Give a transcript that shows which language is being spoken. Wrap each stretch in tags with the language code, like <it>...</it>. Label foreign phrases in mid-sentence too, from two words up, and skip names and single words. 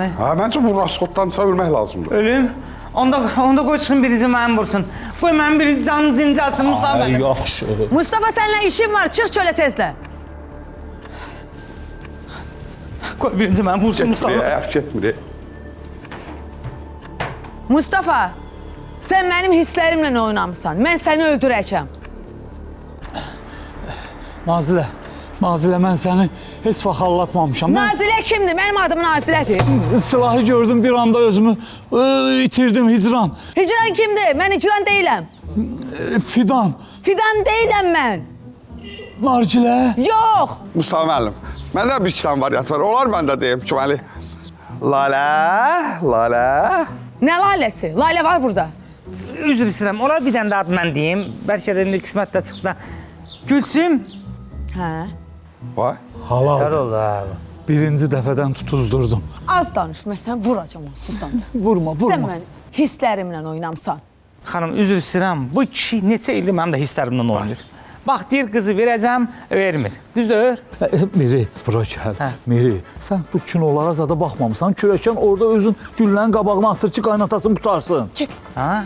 <az>Ha, məncə bu rasxoddansa ölmək lazımdır. Ölüm. Onda qoy çıxın birisi mənim vursun. Qoy mənim birisi canım dincəlsin Mustafa Ay, mənim. yaxşı.</az> <tr>Mustafa seninle işim var. Çık çöle tezle.</tr> <az>Qoy birinci mənim vursun Getmir, Mustafa. ayaq getmir.</az> <tr>Mustafa, sen benim hislerimle oynamısan. Ben seni öldüreceğim.</tr> <az>Nazilə, mən səni heç vaxt allatmamışam. Mən</az> <tr>Nazile kimdi? Benim adım Nazile'dir.</tr> <az>silahı gördüm, bir anda özümü itirdim, Hicran.</az> <tr>Hicran kimdi? Ben Hicran değilim. Fidan, Fidan değilim ben. Nargilə. Yok.</tr> <az>Mustafa müəllim, məndə bir iki dənə variant var. Olar məndə deyim ki, məli. Lalə.</az> <tr>Ne lalesi? Lale var burada.</tr> <az>Üzr istəyirəm. Olar bir dənə də ad mən deyim. Bəlkə də indi qismətdə çıxdı. Gülsüm. He. Vay. Hər oldu abi. Birinci dəfədən tutuzdurdum. Az danış.</az> <tr>Mesela vuracağım sizden. Vurma. Sen benim hislerimle oynamsan.</tr> <az>Xanım, üzr istəyirəm. Bu kişi neçə ildir mənim də hisslərimlə oynayır. Bax, deyir qızı verəcəm, vermir. Düzdür? Miri, bura gəl. Miri, sən bu kinolara zada baxmamısan. Kürəkən orada özün güllənin qabağına atır ki, qaynatasını qutarsın. Ha?</az>